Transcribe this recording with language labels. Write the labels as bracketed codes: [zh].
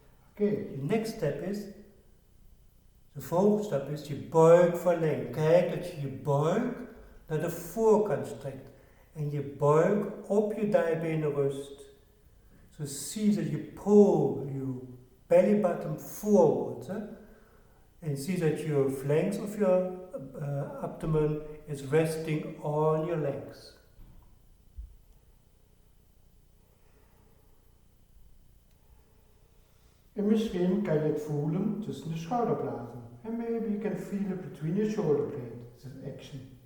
[nl] Oké, je [en] next step [nl] is, de volgende stap is je buik verlengen. Kijk dat je je buik naar de voorkant strekt en je buik op je dijbenen rust. [en] So see that you pull your belly button forward, and see that your flanks of your abdomen is resting on your legs. [nl] En misschien kan je het voelen tussen de schouderbladen. [en] And maybe you can feel it between your shoulder blades, this action.